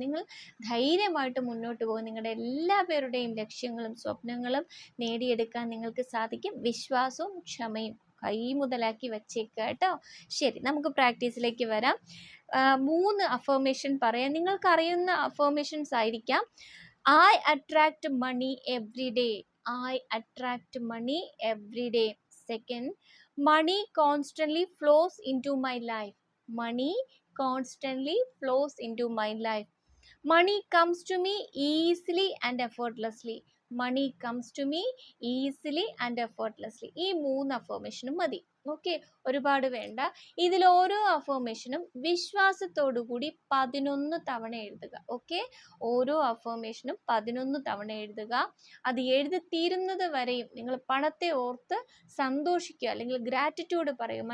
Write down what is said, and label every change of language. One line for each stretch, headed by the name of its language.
Malayalam: നിങ്ങൾ ധൈര്യമായിട്ട് മുന്നോട്ട് പോകും. നിങ്ങളുടെ എല്ലാ പേരുടെയും ലക്ഷ്യങ്ങളും സ്വപ്നങ്ങളും നേടിയെടുക്കാൻ നിങ്ങൾക്ക് സാധിക്കും. വിശ്വാസവും ക്ഷമയും കൈ മുതലാക്കി വച്ചേക്കുക കേട്ടോ. ശരി, നമുക്ക് പ്രാക്ടീസിലേക്ക് വരാം. 3 അഫർമേഷൻ പറയാം. നിങ്ങൾക്കറിയുന്ന അഫർമേഷൻസ് ആയിരിക്കാം.
English: I attract money every day. I attract money every day. Second, money constantly flows into my life. Money constantly flows into my life. Money comes to me easily and effortlessly. Money comes to me easily and effortlessly.
Malayalam: ഈ 3 അഫർമേഷനും മതി. Okay, ഒരുപാട് വേണ്ട. ഇതിൽ ഓരോ അഫർമേഷനും വിശ്വാസത്തോടു കൂടി 11 തവണ എഴുതുക. ഓക്കെ, ഓരോ അഫർമേഷനും 11 തവണ എഴുതുക. അത് എഴുതി തീരുന്നത് വരെയും നിങ്ങൾ പണത്തെ ഓർത്ത് സന്തോഷിക്കുക, അല്ലെങ്കിൽ ഗ്രാറ്റിറ്റ്യൂഡ് പറയുക.